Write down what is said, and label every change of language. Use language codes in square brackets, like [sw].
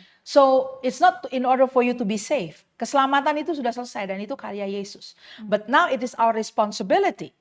[en] So it's not in order for you to be saved. [id] Keselamatan itu sudah selesai dan itu karya Yesus. [en] But now it is our responsibility.